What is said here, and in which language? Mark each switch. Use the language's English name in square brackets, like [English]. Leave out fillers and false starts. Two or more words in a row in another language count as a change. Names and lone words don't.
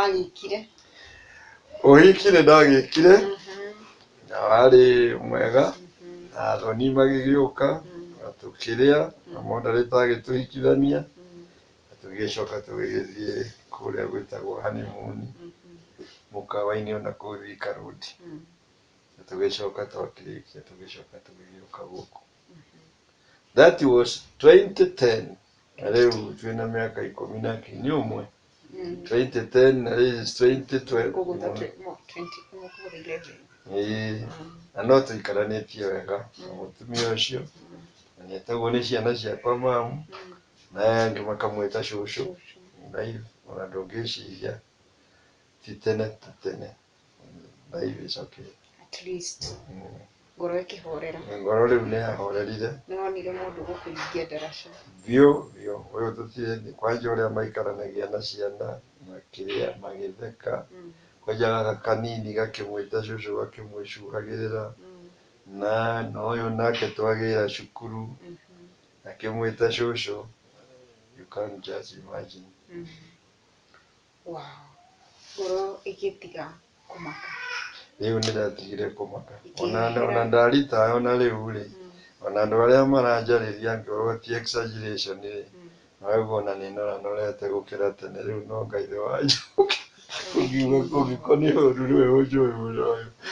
[Kikuyu] Ũhiki nĩ ndagĩkire na warĩ mwega na athoni magĩgĩũka na tũkĩrĩa na moderator agĩtũhikithania na tũgĩcoka tũgĩgĩthiĩ kũrĩa gwĩtagwo honeymoon mũkawa-inĩ ona kũu Thika Road na tũgĩcoka twakĩrĩkia tũgĩcoka tũgĩgĩũka gũkũ. [English] That was 2010 [Kikuyu] na rĩu twĩna mĩaka 11 2010 na rĩu 2012 na no tũikaranĩtie wega na mũtumia ũcio na nĩetagwo nĩ ciana ciakwa mamu na aya angĩ makamwĩta cũcũ ona ndũngĩciria ti tene ta tene. [English] Life is okay at least. [Kikuyu] ngoro ikihorera ngoro riu nĩ yahorerire nĩwonire mũndũ gũkũingia ndaraca biũ ũyũ tũtirĩ kwanja ũrĩa maikaranagia na ciana makĩrĩa magĩtheka kwanja gaka kanini gakĩmwĩta cũcũ gakĩmwĩcuhagĩrĩra na ũyũ nake twagĩra cukuru akĩmwĩta cũcũ. [English] You can't just imagine. [Kikuyu] wow ngoro igĩtiga kũmaka Rĩu nĩratigire kũmaka ona ndaritaga ona rĩu rĩ ona andũ arĩa maranjarĩria ngĩrwo ti exaggeration rĩ naraigua ona nĩnoranorete gũkĩra tene rĩu no Ngai nĩ wanjokia ũngĩkorwo nĩ ũndũ nĩwe ũnjũĩ mũno ũyũ.